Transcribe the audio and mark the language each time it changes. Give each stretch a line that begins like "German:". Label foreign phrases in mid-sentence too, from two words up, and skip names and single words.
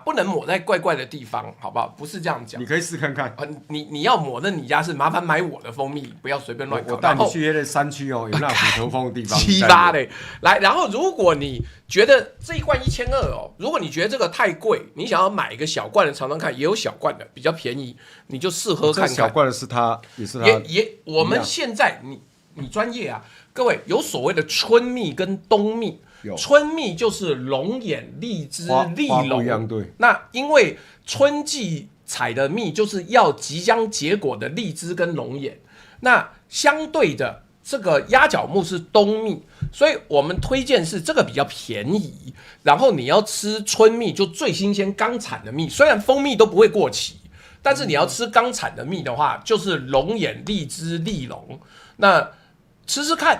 Chinese: 不能抹在怪怪的地方，好不好？不是這樣講。你可以試看看。你要抹那你家是麻煩買我的蜂蜜，不要隨便亂搞。我帶你去那個山區哦，有那虎頭蜂的地方。七八嘞，來，然後如果你覺得這一罐1200哦，如果你覺得這個太貴，你想要買一個小罐的嘗嘗看，也有小罐的比較便宜，你就試喝看看。小罐的是它，也是它。我們現在你專業啊，各位有所謂的春蜜跟冬蜜。春蜜就是龙眼、荔枝、栗龍，對。那因為春季採的蜜就是要即將結果的荔枝跟龍眼，那相對的這個鴨腳木是冬蜜，所以我們推薦是這個比較便宜。然後你要吃春蜜，就最新鮮剛產的蜜，雖然蜂蜜都不會過期，但是你要吃剛產的蜜的話，就是龍眼、荔枝、栗龍，那吃吃看。